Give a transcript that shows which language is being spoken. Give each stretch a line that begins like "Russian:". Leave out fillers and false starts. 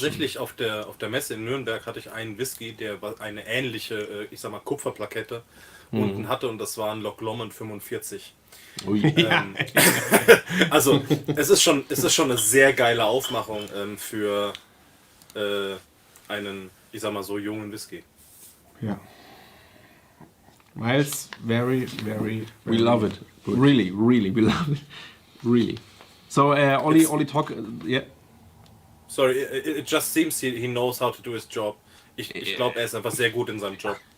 German: tatsächlich auf der Messe in Nürnberg hatte ich einen Whisky, der eine ähnliche, ich sag mal, Kupferplakette unten hatte, und das war ein Loch Lomond 45. Ui. Also es ist schon eine sehr geile Aufmachung für einen, ich sag mal so, jungen Whisky. Ja.
English: Miles, very, very, We love it. Really, really, we love it. Really. So, Olli talk, yeah. Sorry, it just seems he knows how to do his job.
German: Ich glaube, er ist einfach sehr gut in seinem Job.